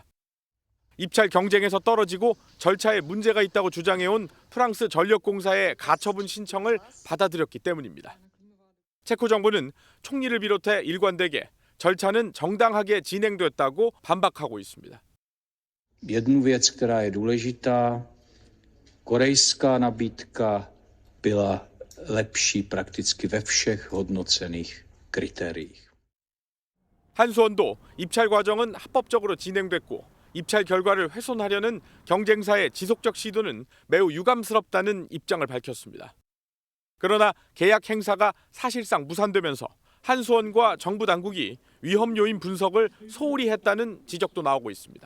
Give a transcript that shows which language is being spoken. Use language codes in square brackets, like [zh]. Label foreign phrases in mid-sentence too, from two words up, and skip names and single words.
[ko] 입찰 경쟁에서 떨어지고 절차에 문제가 있다고 주장해온 프랑스 전력공사의 가처분 신청을 받아들였기 때문입니다. 체코 정부는 총리를 비롯해 일관되게 절차는 정당하게 진행됐다고 반박하고 있습니다. [cs] Jednu věc, která je důležitá, korejská nabídka byla lepší prakticky ve všech hodnocených kritériích. [ko] 한수원도 입찰 과정은 합법적으로 진행됐고 입찰 결과를 훼손하려는 경쟁사의 지속적 시도는 매우 유감스럽다는 입장을 밝혔습니다. 그러나 계약 행사가 사실상 무산되면서 한수원과 정부 당국이 위험 요인 분석을 소홀히 했다는 지적도 나오고 있습니다.